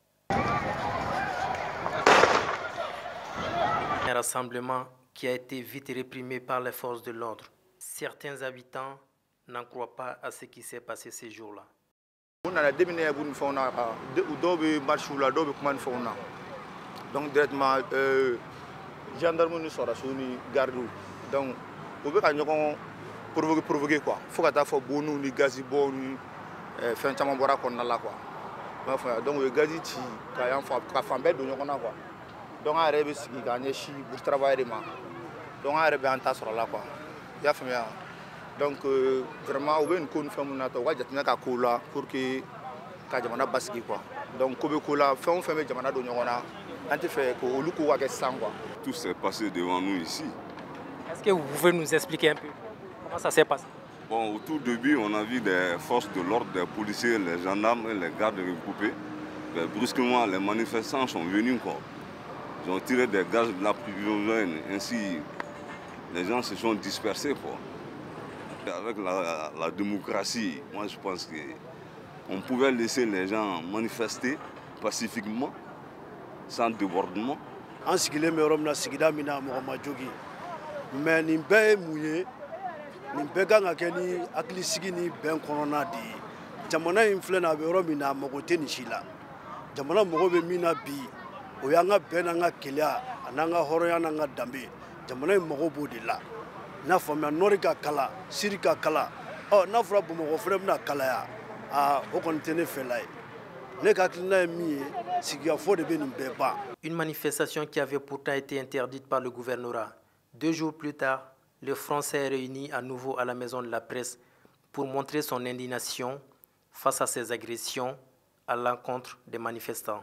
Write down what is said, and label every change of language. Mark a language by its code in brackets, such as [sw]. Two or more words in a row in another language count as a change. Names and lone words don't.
[fr] Un rassemblement qui a été vite réprimé par les forces de l'ordre. Certains habitants n'en croient pas à ce qui s'est passé ces jours-là. [bm] Donc directement gendarme ni sɔrɔsiw ni gardiw donc o bɛ ka ɲɔgɔn [fr] provoquer quoi [bm] fo ka taa fɔ boniw ni gazi bɔn ni fɛn caman bɔra kɔnɔna la quoi m'a faamuya donc o ye gazi ci ka yan ka fan bɛɛ don ɲɔgɔn na [fr] quoi donc [bm] an yɛrɛ bɛ sigi ka ɲɛsin [fr] bourse travail [bm] de ma donc an yɛrɛ bɛ an ta sɔrɔ la quoi i y'a faamuya [fr] donc vraiment [bm] o bɛ nin ko ni fɛn minnu na ta u ka jateminɛ ka kow la [fr] pour que [bm] ka jamana basigi [fr] quoi donc [bm] ko bɛ ko la fɛn o fɛn bɛ jamana don ɲɔgɔn na. [fr] Tout s'est passé devant nous ici. Est-ce que vous pouvez nous expliquer un peu comment ça s'est passé? Bon, au tout début, on a vu des forces de l'ordre, des policiers, les gendarmes et les gardes regroupés. Mais brusquement, les manifestants sont venus. Quoi. Ils ont tiré des gaz de la lacrymogène. Ainsi, les gens se sont dispersés. Quoi. Avec la démocratie, moi je pense qu'on pouvait laisser les gens manifester pacifiquement. Sans débordement. [bm] En sigilen bɛ yɔrɔ min na sigida min na mɔgɔ ma jogi mais nin bɛɛ ye mun ye nin bɛɛ kan ka kɛ ni hakilisigi ni bɛn kɔnɔna de ye jamana in filɛ na a bɛ yɔrɔ min na a mago tɛ nin si la jamana mago bɛ min na bi o y'an ka bɛn n'an ka keleya a n'an ka hɔrɔnya n'an ka danbe jamana in mago b'o de la n'a faamuya nɔri ka kala siri ka kala n'a fɔra bamakɔ fɛnɛ bɛna kalaya o kɔni tɛ ne fɛla ye. [fr] Une manifestation qui avait pourtant été interdite par le gouvernorat. 2 jours plus tard, le Front s'est réuni à nouveau à la Maison de la Presse pour montrer son indignation face à ces agressions à l'encontre des manifestants.